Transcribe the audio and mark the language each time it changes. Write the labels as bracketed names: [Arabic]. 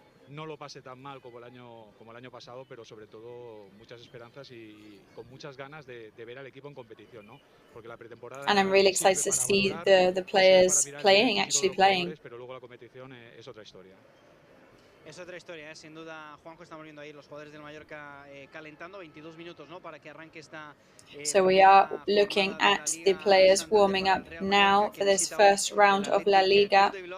[Spanish] No lo pase tan mal como el año pasado, pero sobre todo muchas esperanzas y con muchas ganas de ver al equipo en competición, ¿no? Porque la pretemporada. [English] And I'm really excited to see the players actually playing. [Spanish] Pero luego la competición es otra historia. Es otra historia, sin duda. Juanjo, estamos viendo ahí los jugadores del Mallorca calentando 22 minutos, ¿no? Para que arranque esta. [English] So we are looking at the players warming up now for this first round of La Liga.